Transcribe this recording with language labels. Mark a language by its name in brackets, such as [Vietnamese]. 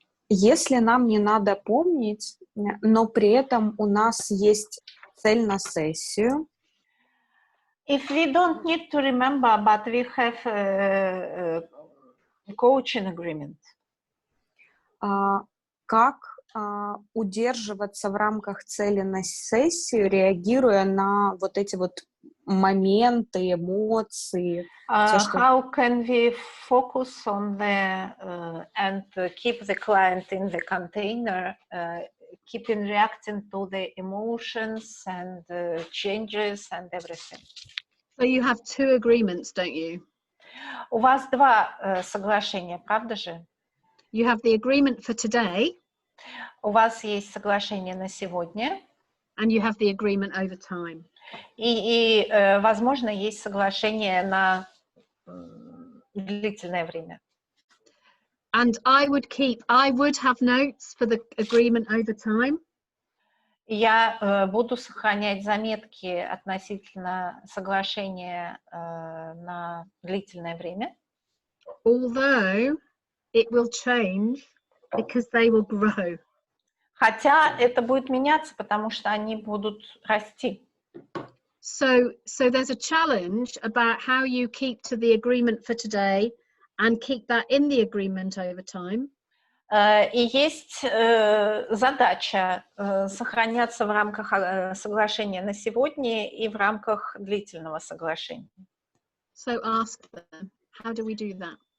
[Russian] Если нам не надо помнить, но при этом у нас есть цель на сессию. [English] If we don't need to remember, but we have a coaching agreement. [Russian] Как удерживаться в рамках цели на сессию, реагируя на вот эти вот моменты, эмоции? [English] How can we focus on the and keep the client in the container, keeping reacting to the emotions and changes and everything? So you have 2 agreements, don't you? [Russian] У вас 2 соглашения, правда же? [English] You have the agreement for today. [Russian] У вас есть соглашение на сегодня. [English] And you have the agreement over time. [Russian] И возможно, есть соглашение на длительное время. [English] And I would have notes for the agreement over time. [Russian] Я буду сохранять заметки относительно соглашения на длительное время. [English] Although it will change because they will grow. [Russian] Хотя это будет меняться, потому что они будут расти. [English] So there's a challenge about how you keep to the agreement for today and keep that in the agreement over time. [Russian] И есть задача сохраняться в рамках соглашения на сегодня и в рамках длительного соглашения. [English] So ask them, how do we do that?